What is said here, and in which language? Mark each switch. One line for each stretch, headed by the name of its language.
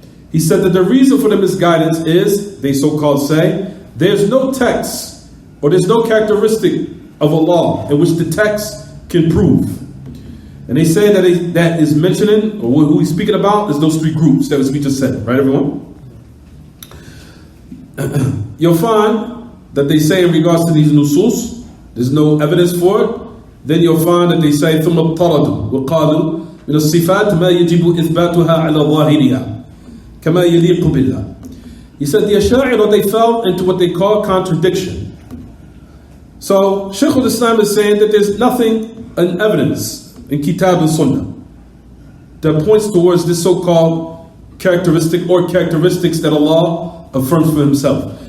English: He said that the reason for the misguidance is, they so-called say, there's no text or there's no characteristic of Allah in which the text can prove. And they say that is mentioning, or who he's speaking about, is those three groups that we just said, right, everyone? You'll find that they say in regards to these nusus, there's no evidence for it. Then you'll find that they say
Arabic: ثم اضطردوا وقالوا من الصفات ما يجب إثباتها على ظاهرها كما يليق بالله.
English: He said the Ash'ari, they fell into what they call contradiction. So Shaykh al-Islam is saying that there's nothing in evidence in Kitab and Sunnah that points towards this so-called characteristic or characteristics that Allah affirms for Himself.